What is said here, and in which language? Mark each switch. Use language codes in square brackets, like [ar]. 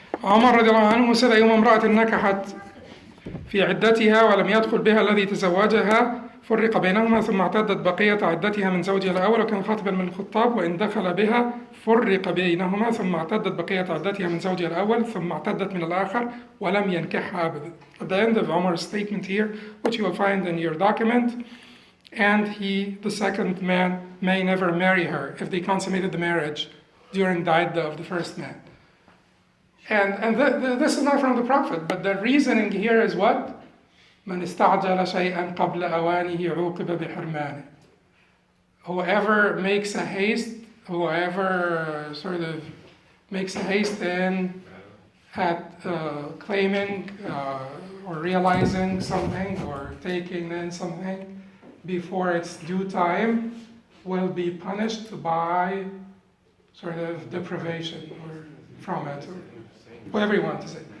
[ar] عمر رضي الله عنه [en] said [ar] أيما امرأة نكحت في عدتها ولم يدخل بها الذي تزوجها فرق بينهما ثم اعتدت بقية عدتها من زوجها الأول وكان خاطبا من الخطاب وإن دخل بها فرق بينهما ثم اعتدت بقية عدتها من زوجها الأول ثم اعتدت من الآخر ولم ينكحها أبدا. [en] At the end of Umar's statement here, which you will find in your document, and he, the second man, may never marry her if they consummated the marriage during the iddah of the first man. And this is not from the Prophet, but the reasoning here is what? [ar] من استعجل شيئا قبل أوانه عوقب بحرمانه. [en] Whoever makes a haste, whoever sort of makes a haste in at claiming or realizing something or taking in something, before its due time will be punished by sort of deprivation or from it, or whatever you want to say.